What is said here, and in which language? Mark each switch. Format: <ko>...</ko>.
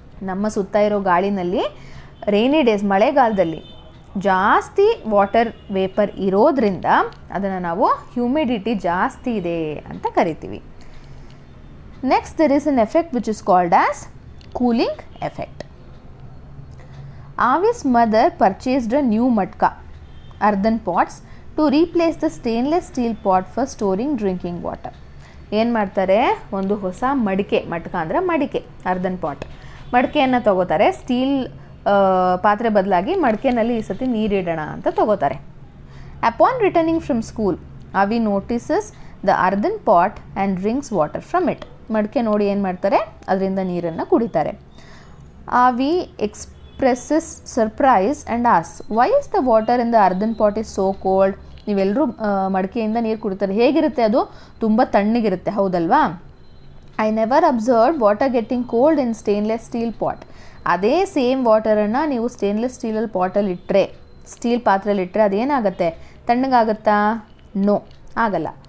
<kn>ನಮ್ಮ ಸುತ್ತ ಇರೋ ಗಾಳಿನಲ್ಲಿ ರೈನಿ ಡೇಸ್, ಮಳೆಗಾಲದಲ್ಲಿ ಜಾಸ್ತಿ ವಾಟರ್ ವೇಪರ್ ಇರೋದ್ರಿಂದ ಅದನ್ನು ನಾವು ಹ್ಯೂಮಿಡಿಟಿ ಜಾಸ್ತಿ ಇದೆ ಅಂತ ಕರಿತೀವಿ.</kn> <en>Next, there is an effect which is called as cooling effect. Avi's mother purchased a new matka, earthen pots, to replace the stainless steel pot for storing drinking water.</en> <kn>ಏನು ಮಾಡ್ತಾರೆ, ಒಂದು ಹೊಸ ಮಟ್ಕ ಅಂದರೆ ಮಡಿಕೆ, ಅರ್ಧನ್ ಪಾಟ್, ಮಡಿಕೆಯನ್ನು ತಗೋತಾರೆ. ಸ್ಟೀಲ್ ಪಾತ್ರೆ ಬದಲಾಗಿ ಮಡಿಕೆನಲ್ಲಿ ಈ ಸತಿ ನೀರಿಡೋಣ ಅಂತ ತಗೋತಾರೆ.</kn> <en>Upon returning from school, Avi notices the earthen pot and drinks water from it.</en> <kn>ಮಡಿಕೆ ನೋಡಿ ಏನು ಮಾಡ್ತಾರೆ, ಅದರಿಂದ ನೀರನ್ನು ಕುಡಿತಾರೆ.</kn> <en>Avi expresses surprise and asks, why is the water in the earthen pot is so cold?</en> <kn>ನೀವೆಲ್ಲರೂ ಮಡಿಕೆಯಿಂದ ನೀರು ಕುಡಿತಾರೆ, ಹೇಗಿರುತ್ತೆ ಅದು, ತುಂಬ ತಣ್ಣಗಿರುತ್ತೆ, ಹೌದಲ್ವಾ?</kn> <en>I never observe water getting cold in stainless steel pot.</en> <kn>ಅದೇ ಸೇಮ್ ವಾಟರನ್ನು ನೀವು ಸ್ಟೇನ್ಲೆಸ್ ಸ್ಟೀಲಲ್ಲಿ ಪಾಟಲ್ಲಿ ಇಟ್ಟರೆ, ಸ್ಟೀಲ್ ಪಾತ್ರೆಯಲ್ಲಿ ಇಟ್ಟರೆ ಅದೇನಾಗುತ್ತೆ, ತಣ್ಣಗಾಗುತ್ತಾ? ನೋ, ಆಗಲ್ಲ.</kn>